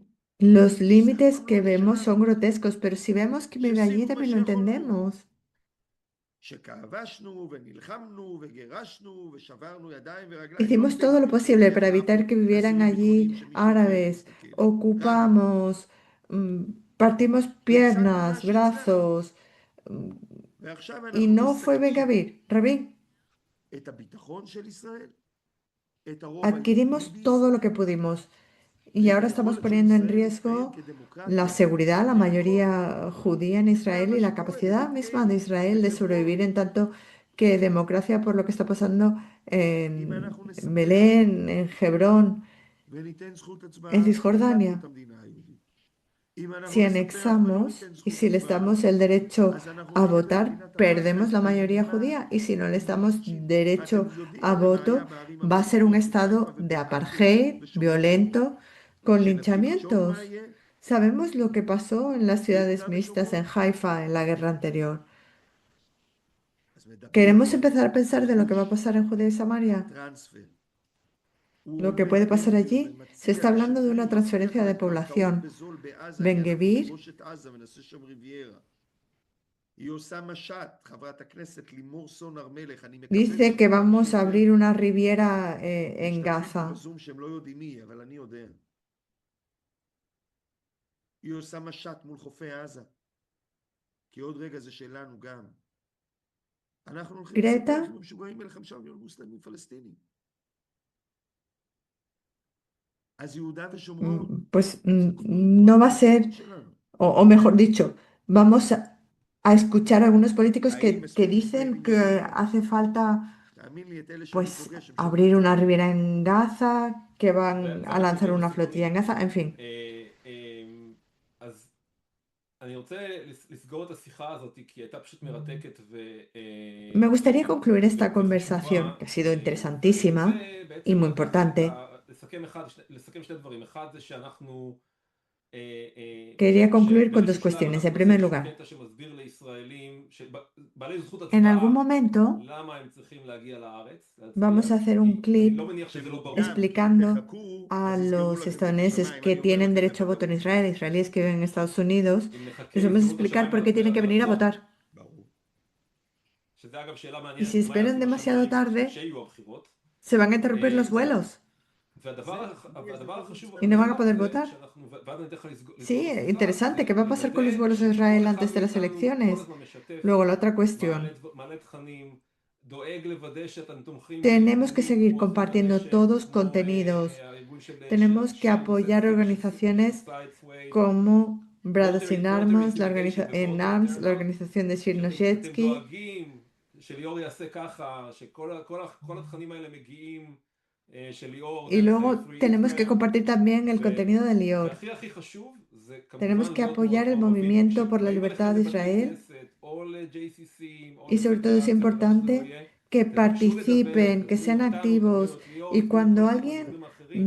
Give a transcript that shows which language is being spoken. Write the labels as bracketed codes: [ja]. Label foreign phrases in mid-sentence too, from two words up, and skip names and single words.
[es] Los [he] שזה אף [es] límites [he] פעם [es] que [he] לא [es] vemos [he] לשלנו. [es] son grotescos, pero si vemos que vive allí [he] שעשינו מה [es] también lo [he] שיכולנו. [es] entendemos. [he] שכבשנו ונלחמנו וגירשנו ושברנו ידיים ורגליים. [es] Hicimos todo lo posible para evitar que vivieran allí árabes. Ocupamos, partimos piernas, brazos, [he] ועכשיו [es] y [he] אנחנו [es] no fue Ben [he] מסכנים [es] Gvir, Rabin. [he] את הביטחון של ישראל, את הרוב [es] Adquirimos [he] היהודי [es] todo lo [he] בישראל, [es] que pudimos y [he] ואת [es] ahora estamos [he] היכולת של [es] poniendo en [he] ישראל להתקיים [es] riesgo la [he] כדמוקרטיה, [es] seguridad, la [he] ויכול, [es] mayoría judía en [he] זה [es] Israel [he] מה [es] y la [he] שקורה [es] capacidad [he] בבית [es] misma de [he] אל, [es] Israel de sobrevivir en tanto que democracia por lo que está pasando [he] אם [es] en [he] אנחנו נספח [es] Belén, en Hebrón, [he] וניתן זכות [es] en [he] הצבעה, איבדנו [es] Cisjordania. [he] את המדינה היהודית. אם אנחנו [es] Si [he] נספח ולא [es] anexamos [he] ניתן [es] y [he] זכות [es] si les [he] הצבעה, [es] damos el derecho [he] אז אנחנו [es] a [he] נהיה [es] votar, [he] במדינת אפרטהייד [es] perdemos la mayoría [he] מדהימה [es] judía. Y si no les [he] עם [es] damos [he] כיבושים. [es] derecho [he] ואתם יודעים [es] a [he] הרי מה היה [es] voto, [he] בערים [es] va a ser un [he] המעורבות בחיפה [es] estado de [he] ובעכו [es] apartheid [he] ובשומרון, [es] violento con [he] שנתחיל לחשוב מה [es] linchamientos. [he] יהיה [es] Sabemos lo que pasó en las ciudades [he] ביהודה [es] mixtas en [he] ושומרון. [es] Haifa en la guerra anterior. [he] אז מדברים [es] ¿Queremos empezar a pensar de lo que va a [he] גירוש, [es] pasar en Judea y Samaria? [he] טרנספר. [es] Lo que puede pasar allí, se está hablando de una transferencia de población. Ben Gvir [he] לכבוש את עזה ונעשה שם ריביירה. היא עושה משט, חברת הכנסת לימור סון הר מלך, אני מקבל [es] dice que [he] זכותם [es] vamos [he] של [es] a abrir una riviera en [he] משתתפים פה [es] Gaza. [he] בזום שהם לא יודעים מי היא, אבל אני יודע. היא עושה משט מול חופי עזה, כי עוד רגע זה שלנו גם. אנחנו הולכים לספר Greta לכם המשוגעים האלה 5 מיליון מוסלמים פלסטינים. אז יהודה ושומרון, [es] pues [he] זה [es] no va a ser, [he] הריבונות שלנו. [es] o mejor dicho, vamos a escuchar a algunos políticos [he] האם [es] que [he] מספיק [es] dicen [he] ישראלים [es] que [he] יודעים? [es] hace falta [he] תאמין לי, את אלה שאני [es] pues [he] פוגש, הם [es] abrir [he] שומעים [es] una [he] אותי. [es] ribera en Gaza, que van a [he] ואנחנו [es] lanzar [he] יודעים את [es] una flotilla en [he] הסיכונים. [es] Gaza, en fin. [he] אז אני רוצה לסגור את השיחה הזאת כי הייתה פשוט מרתקת [es] Me gustaría concluir esta [he] וחשובה. [es] conversación, que ha sido [he] אני רוצה [es] interesantísima y [he] בעצם [es] muy [he] לקחת [es] importante. [he] לסכם שני דברים. אחד זה שאנחנו [es] Quería concluir con dos cuestiones. En primer lugar, [he] קטע שמסביר לישראלים, בעלי זכות [es] en algún [he] הצבעה, [es] momento [he] למה הם צריכים להגיע לארץ, [es] vamos a hacer un [he] אני לא [es] clip [he] מניח שזה לא ברור. [es] explicando [he] תחכו, [es] a [he] אז יסגרו [es] los [he] לכם את [es] estadounidenses [he] השמיים. [es] que [he] אני אומר [es] tienen [he] לכם [es] derecho a voto en [he] בוודאות. [es] Israel, israelíes que viven en Estados Unidos, [he] אם נחכה, [es] les vamos a [he] יסגרו את [es] explicar [he] השמיים [es] por qué tienen que venir a [he] מרחוק. [es] votar. [he] ברור. שזה אגב שאלה [es] Y [he] מעניינת, [es] si [he] מה [es] esperan [he] יעשו [es] demasiado [he] השמיים [es] tarde, [he] כשיהיו הבחירות. [es] se van a interrumpir los vuelos [he] והדבר החשוב [es] y no van a poder [he] זה [es] votar. [he] שאנחנו, ואז אני אתן לך לסגור את [es] Sí, [he] השיחה, [es] interesante. ¿Qué va a pasar con los [he] לוודא [es] vuelos a [he] שכל [es] Israel [he] אחד [es] antes de las [he] מאיתנו כל [es] elecciones? [he] הזמן משתף, [es] Luego, la otra cuestión. [he] מעלה תכנים, דואג לוודא שאתם תומכים [es] Tenemos que [he] בארגונים [es] seguir [he] כמו אחים [es] compartiendo [he] לנשק, [es] todos [he] כמו [es] contenidos. [he] הארגון של [es] Tenemos que apoyar organizaciones como Brothers in Arms, en Arms, la organización de [he] שאתם [es] Shirnoshetsky. [he] דואגים שליאור יעשה ככה, כל התכנים האלה מגיעים של ליאור [es] Y [he] דרך [es] luego [he] Free [es] tenemos que [he] Israel. [es] compartir también el contenido de Lior. [he] והכי חשוב זה [es] Tenemos [he] כמובן [es] que [he] להיות [es] apoyar el [he] מאוד מעורבים. [es] movimiento por la [he] כשבאים [es] libertad [he] אליכם [es] de [he] לבתי [es] Israel [he] כנסת, או ל-JCC, או [es] y sobre todo es [he] לפדרציה, ומה שזה לא [es] importante [he] יהיה, [es] que [he] תבקשו לדבר, [es] participen, que [he] דברו [es] sean [he] איתנו, [es] activos [he] דברו את ליאור, [es] y [he] דברו עם [es] cuando [he] כל [es] alguien [he] הדוברים האחרים,